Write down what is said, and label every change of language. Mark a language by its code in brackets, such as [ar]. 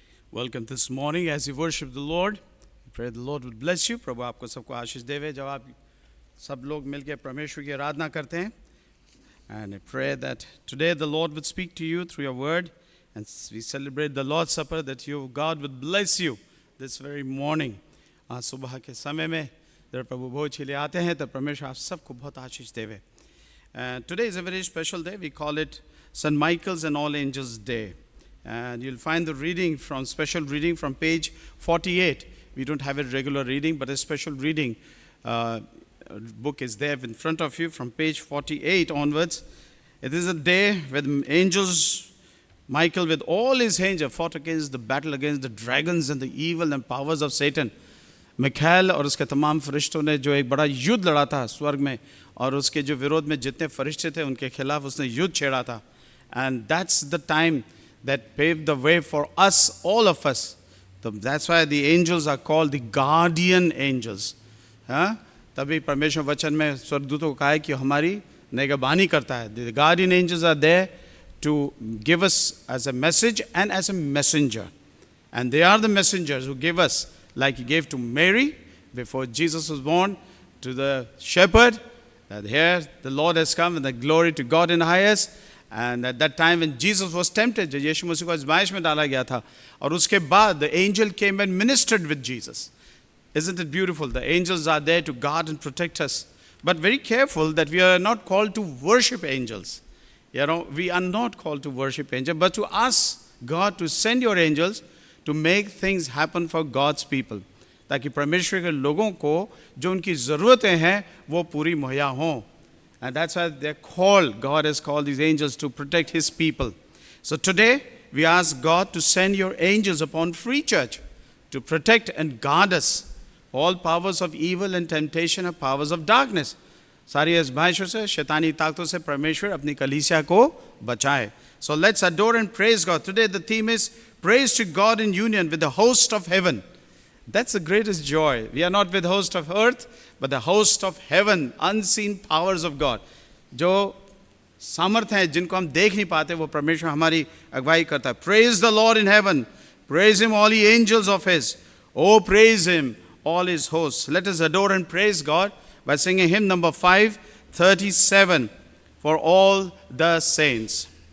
[en] Welcome this morning as you worship the Lord. Pray the Lord will bless you. [hi] प्रभु आपको सबको आशीष देवे जब आप सब लोग मिलकर परमेश्वर की आराधना करते हैं. [en] And I pray that today the Lord would speak to you through your word. And we celebrate the Lord's Supper that God would bless you this very morning. [hi] आज सुबह के समय में जब प्रभु भोज के लिए आते हैं तो परमेश्वर आप सबको बहुत आशीष देवे. [en] Today is a very special day. We call it St. Michael's and All Angels Day. And you'll find the reading from special reading from page 48. We don't have a regular reading, but a special reading book is there in front of you from page 48 onwards. It is a day when angels, Michael with all his angels fought against the battle against the dragons and the evil and powers of Satan. [hi] मिखाएल और उसके तमाम फरिश्तों ने जो एक बड़ा युद्ध लड़ा था स्वर्ग में और उसके जो विरोध में जितने फरिश्ते थे उनके खिलाफ उसने युद्ध छेड़ा था. [en] And that's the time that paved the way for us, all of us. So that's why the angels are called the guardian angels. [hi] तभी परमेश्वर वचन में स्वर्गदूतों को कहा है कि हमारी निगरानी करता है. [en] The guardian angels are there to give us as a message and as a messenger. And they are the messengers who give us, like he gave to Mary before Jesus was born, to the shepherd, that here the Lord has come and the glory to God in the highest. And at that time when Jesus was tempted, [hi] जब यीशु मसीह को आजमाइश में डाला गया था और उसके बाद [en] the angel came and ministered with Jesus. Isn't it beautiful? The angels are there to guard and protect us. But very careful that we are not called to worship angels. We are not called to worship angels, but to ask God to send your angels to make things happen for God's people. [hi] ताकि परमेश्वर के लोगों को जो उनकी ज़रूरतें हैं वो पूरी मुहैया हों. [en] And that's why they're called, God has called these angels to protect his people. So today, we ask God to send your angels upon Free Church to protect and guard us. All powers of evil and temptation are powers of darkness. [hi] सारी आज़माइशों से, शैतानी ताकतों से परमेश्वर अपनी कलीसिया को बचाए. [en] So let's adore and praise God. Today the theme is praise to God in union with the host of heaven. That's the greatest joy. We are not with host of earth, but the host of heaven, unseen powers of God. [hi] जो सामर्थ हैं जिनको हम देख नहीं पाते वो परमेश्वर हमारी अगुवाई करता है. [en] Praise the Lord in heaven. Praise him all ye angels of his. Oh, praise him all his hosts. Let us adore and praise God by singing hymn number 537 for all the saints.